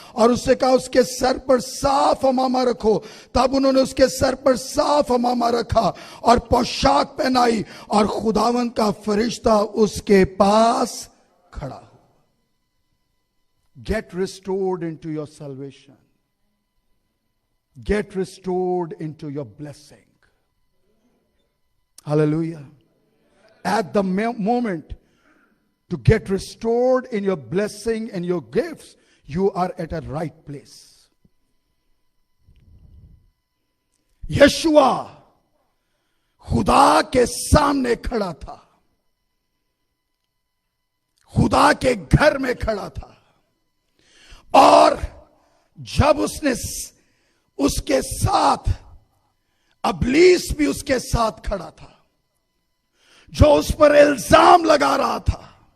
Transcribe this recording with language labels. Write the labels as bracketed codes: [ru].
[hi] और उससे कहा, उसके सर पर साफ अमामा रखो। तब उन्होंने उसके सर पर साफ अमामा रखा और पोशाक पहनाई, और खुदावन का फरिश्ता उसके पास खड़ा हुआ। [en] Get restored into your salvation, get restored into your blessing. Hallelujah. At the moment to get restored in your blessing and your gifts, you are at a right place. [hi] यशुआ खुदा के सामने खड़ा था, खुदा के घर में खड़ा था, और जब उसने उसके साथ अबलीस भी उसके साथ खड़ा था, जो उस पर इल्जाम लगा रहा था।